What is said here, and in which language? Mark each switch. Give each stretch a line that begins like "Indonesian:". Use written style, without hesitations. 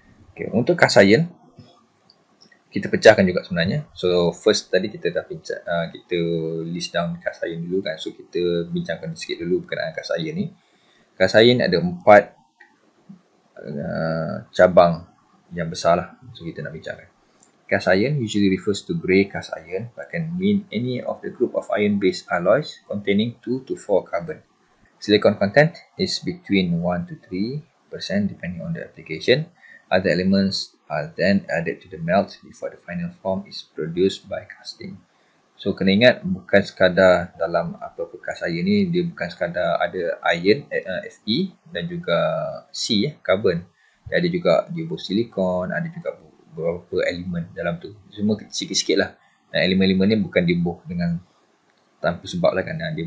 Malay: Okay, untuk cast iron kita pecahkan juga sebenarnya. So first tadi kita dah kita list down cast iron dulu kan. So kita bincangkan sikit dulu berkenaan cast iron ni. Cast iron ada 4 cabang yang besar lah. So kita nak bincangkan.
English: Cast iron usually refers to grey cast iron but can mean any of the group of iron-based alloys containing 2 to 4 carbon. Silicon content is between 1 to 3% depending on the application. Other elements are then added to the melt before the final form is produced by casting.
Malay: So kena ingat, bukan sekadar dalam apa-apa cast iron ni, dia bukan sekadar ada iron, Fe dan juga C, carbon. Ada juga dia bersilikon, ada juga beberapa elemen dalam tu. Semua sikit-sikit lah. Dan elemen-elemen ni bukan dibuh dengan tanpa sebab lah kan.